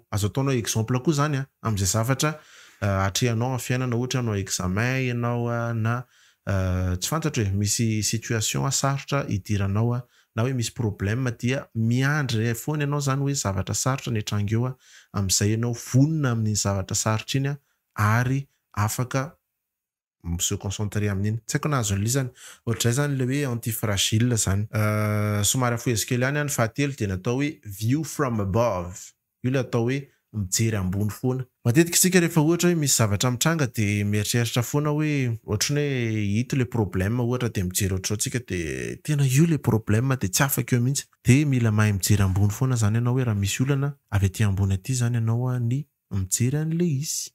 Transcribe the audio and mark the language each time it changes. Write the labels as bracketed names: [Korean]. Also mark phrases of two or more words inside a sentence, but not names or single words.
[Malagasy] Azo ataonao exemple koa zany amin'izay zavatra atrehanao amin'ny fiainana ohatra anao examen ianao na tsy fantatra hoe misy situation sarotra idiranao na hoe misy problème dia miandry foana ianao zany hoe zavatra sarotra ny tranga eo amin'izay ianao vonona amin'ny zavatra sarotra iny ary afaka [French] se concentrer [Malagasy] amin'iny. Tsy haiko na azon'ilay ohatr'izay zany le hoe antifragile zany. Somary afoezikely ihany ny fahatelo de natao hoe [English] view from above. [Malagasy] Io le atao hoe mijery ambony foana. Matetika isika rehefa ohatra hoe misy zavatra mitranga de mieritreritra foana hoe ohatrany hoe hito le problème ohatra de mijery ohatr'izao tsika de tena io le problème de tsy afaka eo mihitsy. De mila mahay mijery ambony foana zany ianao hoe raha misy olana avy aty ambony aty zany ianao ny mijery an'le izy.